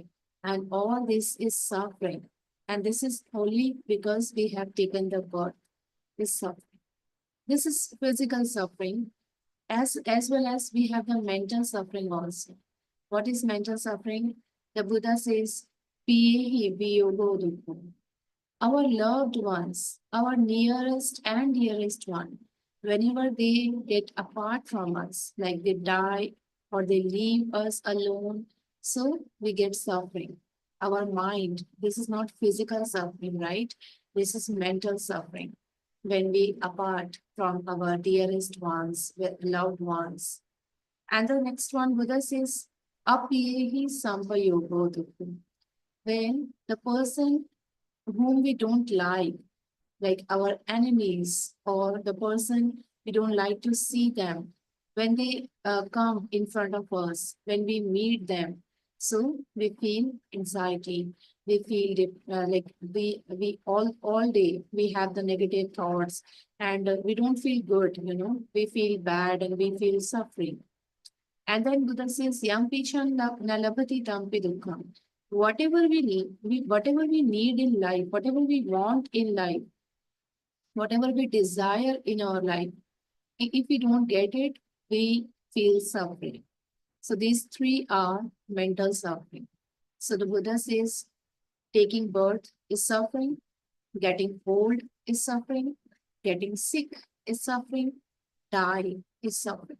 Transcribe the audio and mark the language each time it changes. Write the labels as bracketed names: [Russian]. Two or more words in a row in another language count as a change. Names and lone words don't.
[English] And all this is suffering. And this is only because we have taken the birth. This suffering. This is physical suffering as well as we have the mental suffering also. What is mental suffering? The Buddha says, [Pali] "Piyehi viyogo dukkha." [English] Our loved ones, our nearest and dearest one, whenever they get apart from us, like they die or they leave us alone, so we get suffering. Our mind, this is not physical suffering, right? This is mental suffering when we apart from our dearest ones, loved ones. And the next one, Buddha says, [Pali] Apiyehi sampayogo dukkha. [English] When the person whom we don't like our enemies or the person we don't like to see them, when they come in front of us, when we meet them, so we feel anxiety. We feel like we all day we have the negative thoughts and we don't feel good. We feel bad and we feel suffering. And then Buddha says, [Pali] Yam pichan nalabhati tampi dukkham. [English] Whatever we need in life, whatever we want in life, whatever we desire in our life, if we don't get it, we feel suffering. So these three are mental suffering. So the Buddha says taking birth is suffering, getting old is suffering, getting sick is suffering, die is suffering.